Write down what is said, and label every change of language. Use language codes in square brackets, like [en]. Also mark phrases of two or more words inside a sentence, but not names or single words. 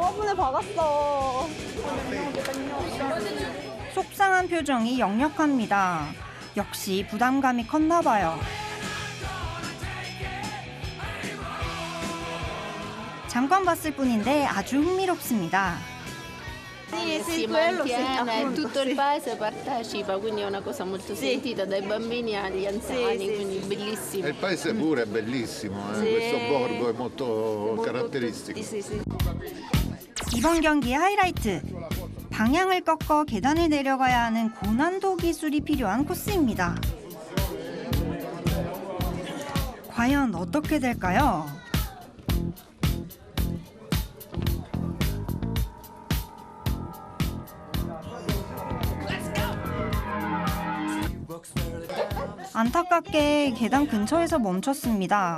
[ko] 화분에 박았어. 속상한 표정이 역력합니다. 역시 부담감이 컸나 봐요. 잠깐 봤을 뿐인데 아주 흥미롭습니다. [it] Si mantiene, tutto il paese partecipa, quindi è una cosa molto sentita dai bambini agli anziani, quindi bellissimo. Il paese pure è bellissimo, questo borgo è molto caratteristico. [ko] 이번 경기의 하이라이트. 방향을 꺾어 계단을 내려가야 하는 고난도 기술이 필요한 코스입니다. 과연 어떻게 될까요? 안타깝게 계단 근처에서 멈췄습니다.